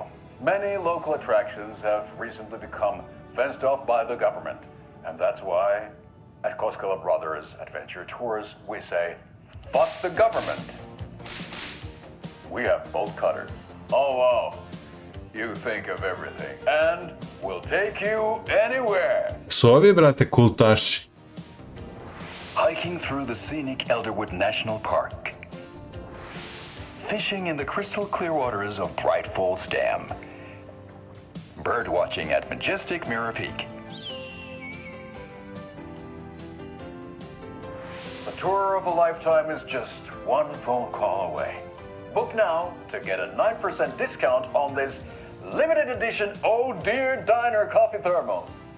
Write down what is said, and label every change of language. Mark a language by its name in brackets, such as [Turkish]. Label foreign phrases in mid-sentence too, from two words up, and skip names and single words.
[English] Many local attractions have recently become fenced off by the government. And that's why, at Koskela Brothers Adventure Tours, we say, fuck the government. We have bolt cutters. Oh, wow. You think of everything, and we'll take you anywhere. [Serbian] Su ovi, brate, kultaši. [English] Hiking through the scenic Elderwood National Park. Fishing in the crystal clear waters of Bright Falls Dam. Bird watching at majestic Mirror Peak. The tour of a lifetime is just one phone call away. Book now to get a 9% discount on this limited edition Oh Dear Diner coffee thermos.